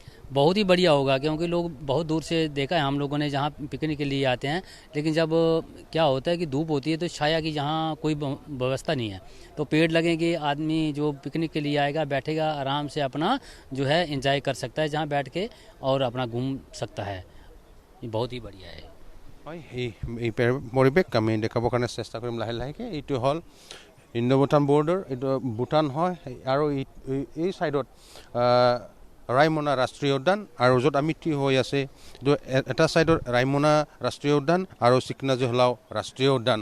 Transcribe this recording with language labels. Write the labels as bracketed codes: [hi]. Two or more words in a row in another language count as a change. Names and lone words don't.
[hi] बहुत ही बढ़िया होगा, क्योंकि लोग बहुत दूर से देखा है हम लोगों ने, जहाँ पिकनिक के लिए आते हैं, लेकिन जब क्या होता है कि धूप होती है तो छाया की जहाँ कोई व्यवस्था नहीं है, तो पेड़ लगेंगे, आदमी जो पिकनिक के लिए आएगा बैठेगा आराम से अपना जो है एंजॉय कर सकता है जहाँ बैठ के, और अपना घूम सकता है। ये बहुत ही बढ़िया है। [as] হয় এই পৰিৱেশ আমি দেখাবৰ কাৰণে চেষ্টা কৰিম লাহে লাহেকৈ। এইটো হ'ল ইণ্ডো ভূটান বৰ্ডাৰ, এইটো ভূটান হয়, আৰু এই ছাইডত ৰায়মনা ৰাষ্ট্ৰীয় উদ্যান, আৰু য'ত আমি থিয় হৈ আছে এইটো এটা ছাইডত ৰায়মনা ৰাষ্ট্ৰীয় উদ্যান আৰু চিকনা জহলাও ৰাষ্ট্ৰীয় উদ্যান।